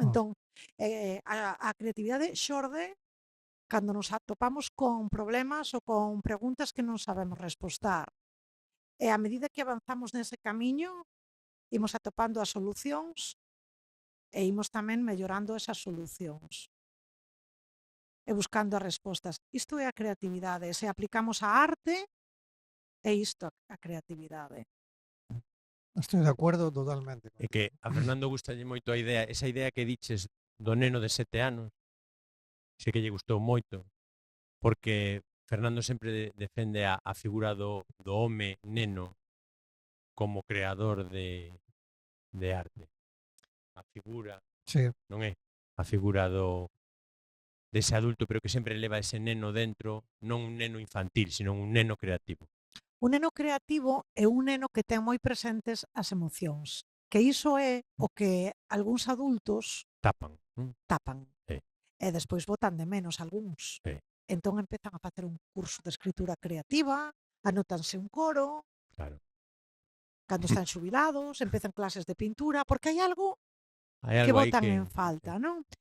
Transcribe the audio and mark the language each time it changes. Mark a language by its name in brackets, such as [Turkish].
[Galician] Entón, a creatividade xorde cando nos atopamos con problemas ou con preguntas que non sabemos respostar. E a medida que avanzamos nese camiño, imos atopando as solucións e imos tamén mellorando esas solucións e buscando as respostas. Isto é a creatividade. Se aplicamos a arte, é isto a creatividade. [Spanish] Estoy de acuerdo totalmente. [Galician] É que a Fernando gustalle moito a idea, esa idea que diches do neno de 7 anos, sei que lle gustou moito, porque Fernando sempre defende a figura do home neno como creador de arte. A figura, non é? A figura dese adulto, pero que sempre leva ese neno dentro, non un neno infantil, sino un neno creativo. Un neno creativo é un neno que ten moi presentes as emocións, que iso é o que algúns adultos tapan. E despois botan de menos algúns. Entón empezan a facer un curso de escritura creativa, anótanse un coro, cando están xubilados, empezan clases de pintura, porque hai algo que botan en falta, non?